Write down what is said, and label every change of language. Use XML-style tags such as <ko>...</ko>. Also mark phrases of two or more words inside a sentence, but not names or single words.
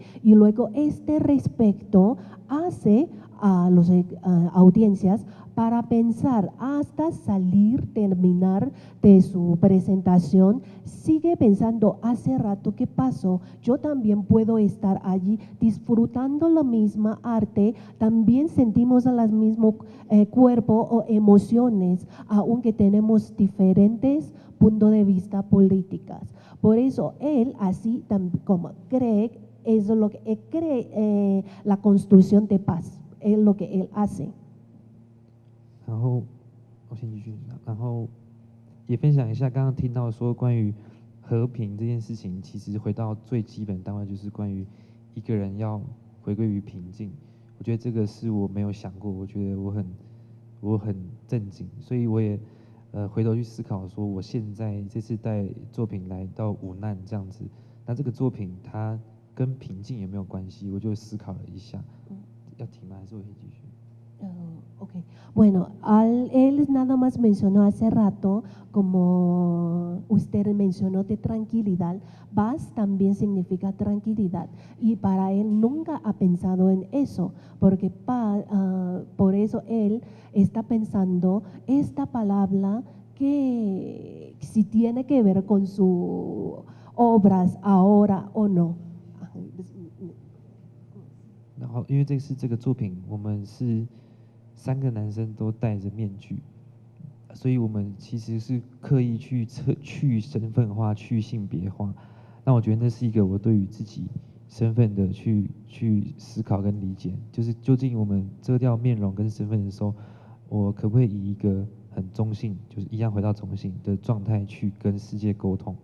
<es>Y luego este respeto hace a las audiencias para pensar hasta salir, terminar de su presentación, sigue pensando, hace rato que pasó, yo también puedo estar allí disfrutando la misma arte, también sentimos el mismo cuerpo o emociones, aunque tenemos diferentes puntos de vista políticas. Por eso él, así como cree, es lo que cree la construcción de paz, es lo que él hace.</es> <zh>然后我先继续，然后也分享一下刚刚听到说关于和平这件事情，其实回到最基本单位就是关于一个人要回归于平静。我觉得这个是我没有想过，我觉得我很震惊，所以我也回头去思考说，我现在这次带作品来到五难这样子，那这个作品它跟平静有没有关系？我就思考了一下，要停吗？还是我可以继续？</zh> <es>Ok, bueno, él nada más mencionó hace rato, como usted mencionó, de tranquilidad. Paz también significa tranquilidad y para él nunca ha pensado en eso, porque por eso él está pensando esta palabra que si tiene que ver con sus obras ahora o no.</es> <zh>然后，因为这是这个作品，我们是3个男生都戴着面具，所以我们其实是刻意去身份化、去性别化。那我觉得那是一个我对于自己身份的去思考跟理解，就是究竟我们遮掉面容跟身份的时候，我可不可以以一个很中性，就是一样回到中性的状态去跟世界沟通？</zh>